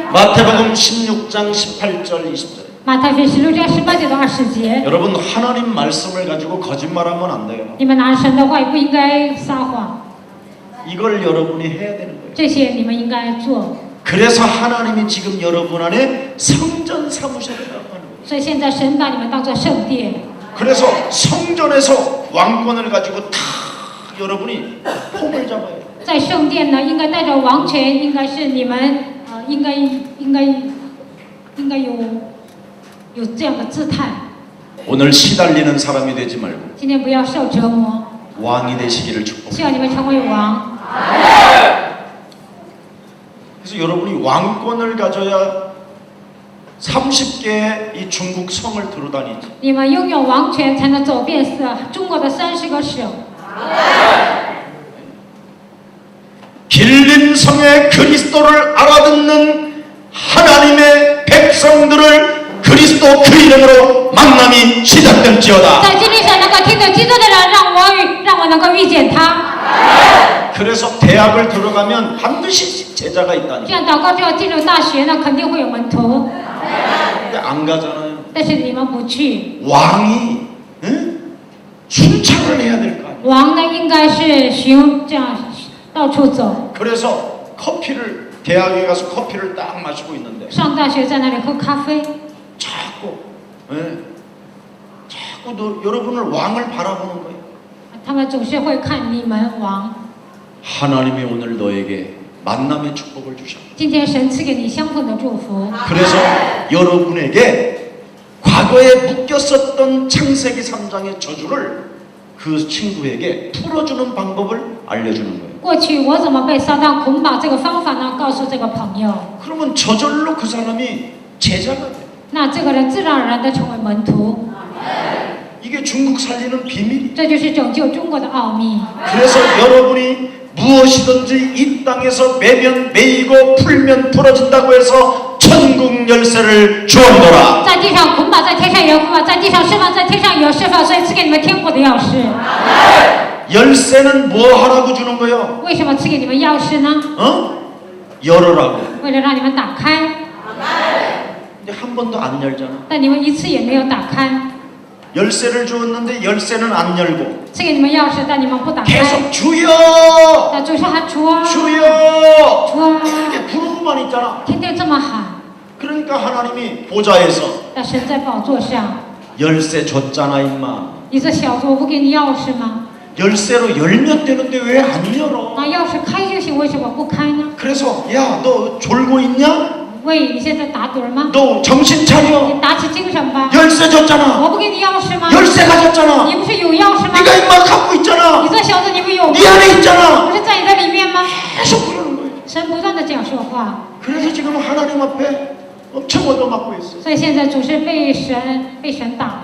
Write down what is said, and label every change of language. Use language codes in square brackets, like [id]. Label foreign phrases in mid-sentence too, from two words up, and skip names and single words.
[ko] 마태복음 16장 18절 20절. [zh] 马太福音16章18节到20节， [ko] 여러분 하나님 말씀을 가지고 거짓말하면 안 돼요. [zh] 你们拿神的话语不应该撒谎， [ko] 이걸 여러분이 해야 되는 거예요. [zh] 这些你们应该做。 [ko] 그래서 하나님이 지금 여러분 안에 성전 삼으셨다고 하는 거예요. [zh] 所以现在神把你们当作圣殿， [ko] 그래서 성전에서 왕권을 가지고 다 여러분이 폼을 잡아야 돼요. [zh] 在圣殿呢，应该带着王权，应该是你们应该有这样的姿态。 [ko] 오늘 시달리는 사람이 되지 말고 [zh] 今天不要受折磨， [ko] 왕이 되시기를 [zh] 希 [ko] 축복합니다. [zh] 望你们成为王。 [ko] 그래서 여러분이 왕권을 가져야 30개의 이 중국 성을 들어다니지. [zh] 你们拥有王权，才能走遍中国的30个省。 [ko] 길린 성의 그리스도를 알아듣는 하나님의 백성들을 그리스도 그 이름으로 만남이 시작될지어다. [zh] 在经历上能够听懂基督的人，让我能够遇见他。 [ko] 그래서 대학을 들어가면 반드시 제자가 [zh] 这 [ko] 있다니. [zh] 样祷告之后进入大学呢，肯定会有门徒， [ko] 근데 안 가잖아요. [zh] 但是你们不去， [ko] 왕이 응? 순찰을 해야 될 거 아니에요. [zh] 王呢应该是行这样到处走， [ko] 그래서 커피를 대학에 가서 커피를 딱 마시고 있는데 [zh] 上大学在那里喝咖啡， [ko] 자꾸 여러분을 왕을 바라보는 거예요. [zh] 他们总是会看你们王。 [ko] 하나님이 오늘 너에게 만남의 축복을 주셨다. [zh] 今天神赐给你相逢的祝福， [ko] 그래서 여러분에게 과거에 묶였었던 창세기 3장의 저주를 그 친구에게 풀어주는 방법을 알려주는 거예요. [zh] 过去我怎么被撒旦捆绑这个方法呢？告诉这个朋友， [ko] 그러면 저절로 그 사람이 제자가 돼요. [zh] 那这个人自然而然的成为门徒， [ko] 이게 중국 살리는 비밀이에요. [zh] 这就是拯救中国的奥秘。 [ko] 그래서 여러분이 무엇이든지 이 땅에서 매면 매이고 풀면 풀어진다고 해서 천국 열쇠를 주었노라. [zh] 在地上捆绑，在天上有捆绑；在地上释放，在天上有释放。所以赐给你们天国的钥匙。 [ko] 열쇠는 뭐 하라고 주는 거예요? [zh] 为什么赐给你们钥匙呢？ [ko] 열어라고. [zh] 为了让你们打开， [ko] 근데 한 번도 안 열잖아. [zh] 但你们一次也没有打开。 [ko] 열쇠를 주었는데 열쇠는 안 열고 [zh] 赐给你们钥匙，但你们不打开。 [ko] 계속 주여 [zh] 那主说喊主啊， [ko] 주여 [zh] 主啊， [ko] 이렇게 부르고만 있잖아. [zh] 天天这么喊。 [ko] 그러니까 하나님이 보좌에서 [zh] 那神在宝座上， [ko] 열쇠 줬잖아 임마. [zh] 你这小子，我不给你钥匙吗？ [ko] 열쇠로 열면 되는데 왜 안 열어? [zh] 那钥匙开就行，为什么不开呢？ [ko] 그래서 야 너 졸고 있냐? [zh] 喂，你现在打盹吗？ [ko] 너 정신 차려. [zh] 你打起精神吧！ [ko] 열쇠 줬잖아. [zh] 我不给你钥匙吗？ [ko] 열쇠 가졌잖아. [zh] 你不是有钥匙吗？ [ko] 네가 임마 갖고 있잖아. [zh] 你这小子，你不有吗？ [ko] 네 안에 있잖아. [zh] 不是在你的里面吗？ [ko] 계속 그러는 거예요. [zh] 神不断的这样说话， [ko] 그래서 지금 하나님 앞에 엄청 얻어맞고 있어. [zh] 所以现在总是被神打，